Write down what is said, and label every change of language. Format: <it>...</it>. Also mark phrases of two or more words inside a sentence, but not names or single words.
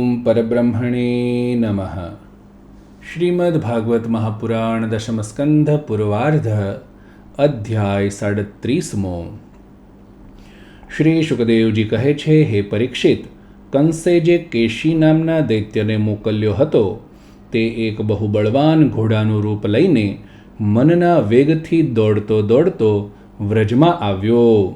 <sa>परब्रह्मणे नमः। श्रीमद्भागवत महापुराण दशम स्कंध पूर्वार्ध अध्याय 37।</sa> <gu>શ્રી શુકદેવજી કહે છે, હે પરીક્ષિત, કંસે જે કેશી નામના દૈત્યને મોકલ્યો હતો તે એક બહુ બળવાન ઘોડાનું રૂપ લઈને મનના વેગથી દોડતો દોડતો વ્રજમાં આવ્યો.</gu>